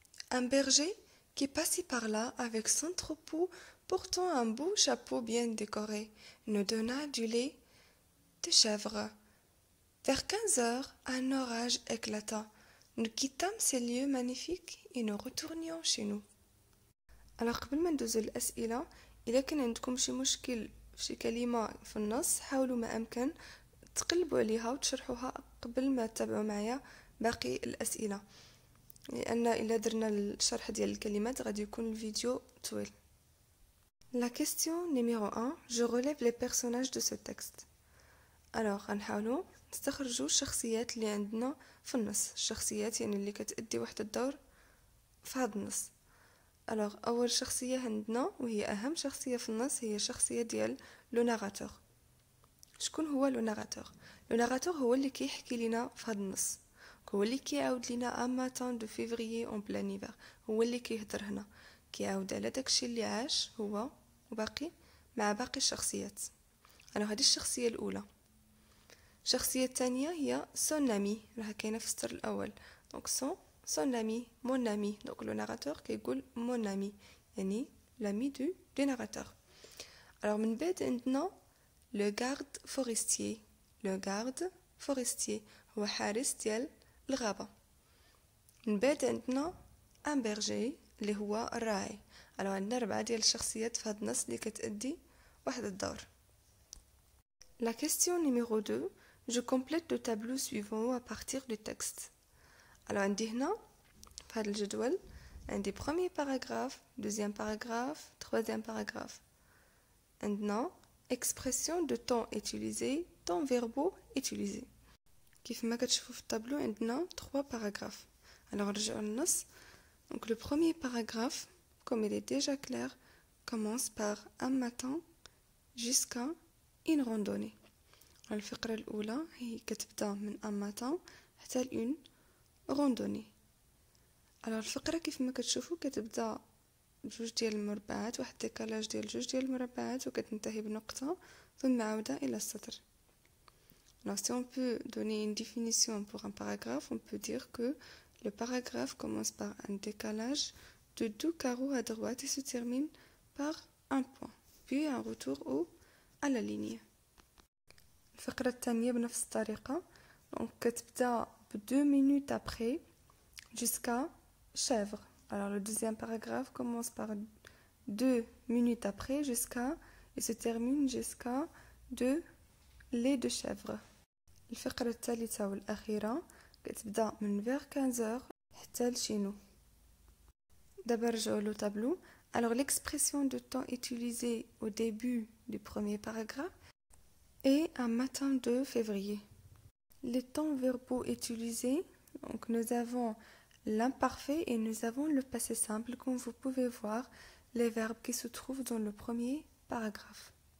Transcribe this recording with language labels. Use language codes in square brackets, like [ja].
[fr] Un berger qui passait par là avec son troupeau portant un beau chapeau bien décoré nous donna du lait de chèvre. Vers 15 heures, un orage éclata. Nous quittâmes ces lieux magnifiques et nous retournions chez nous. [ar] Alors قبل ما ندوزو للأسئلة، إذا كان عندكم شي مشكل في شي كلمة في النص حاولوا ما أمكن تقلبوا عليها وتشرحوها قبل ما تتابعوا معايا باقي الأسئلة. لان الا درنا الشرح ديال الكلمات غادي يكون الفيديو طويل. [fr] La question numéro 1, je relève les personnages de ce texte. [ar] Alors غنحاولوا نستخرجوا الشخصيات اللي عندنا في النص، الشخصيات يعني اللي كتأدي واحد الدور في هذا النص. alors اول شخصيه عندنا وهي اهم شخصيه في النص هي شخصيه ديال لو ناراتور. شكون هو لو ناراتور؟ لو ناراتور هو اللي كيحكي لنا في هذا النص، هو اللي كيعاود لنا ماتان دو فيفري اون بلان ايفر، هو اللي كيهضر هنا كيعاود على داكشي اللي عاش هو وباقي مع باقي الشخصيات. انا هذه الشخصيه الاولى. الشخصيه الثانيه هي سون امي، راه كاينه في السطر الاول. [fr] دونك son ami, mon ami. Donc le narrateur qui يقول mon ami يعني l'ami du narrateur. Alors [ar] من بعد عندنا [fr] le garde forestier. le garde forestier [ar] هو حارس ديال الغابة. من بعد عندنا [fr] un berger [ar] اللي هو الراعي. alors عندنا 4 ديال الشخصيات في هذا النص اللي كتأدي واحد الدور. [fr] La question numéro 2, je complète le tableau suivant à partir du texte. alors [ar] عندي هنا في هذا الجدول عندي [fr] premier paragraphe, deuxième paragraphe, troisième paragraphe. [ar] عندنا [fr] expression de temps utilisé, temps verbaux utilisés. [ar] كيف ما كتشوفوا في الطابلو عندنا [fr] 3 paragraphes. [ar] alors نرجعوا للنص. [fr] donc le premier paragraphe comme il est déjà clair commence par un matin jusqu'à une randonnée. [ar] الفقرة الأولى هي كتبدا من [fr] un matin [ar] حتى [fr] une randonnée. [ar] alors الفقره كيف ما كتشوفوا كتبدا بجوج ديال المربعات، واحد ديكالاج ديال جوج ديال المربعات، وكتنتهي بنقطه ثم عوده الى السطر. [fr] alors si on peut donner une définition pour un paragraphe, on peut dire que le paragraphe commence par un décalage de 2 carreaux à droite et se termine par un point puis un retour à la ligne. [ar] الفقره الثانيه بنفس الطريقه، donc كتبدا ب [fr] 2 minutes après jusqu'à chèvre. alors le deuxième paragraphe commence par 2 minutes après jusqu'à et se termine jusqu'à de lait de chèvre. [ar] الفقرة الثالثة والأخيرة كتبدا من [fr] vers 15h [ar] حتى لشينو. دابا نرجعو لو طابلو. [fr] alors l'expression de temps utilisée au début du premier paragraphe est un matin de février. les temps verbaux utilisés, donc nous avons l'imparfait et nous avons le passé simple, comme vous pouvez voir les verbes qui se trouvent dans le premier paragraphe.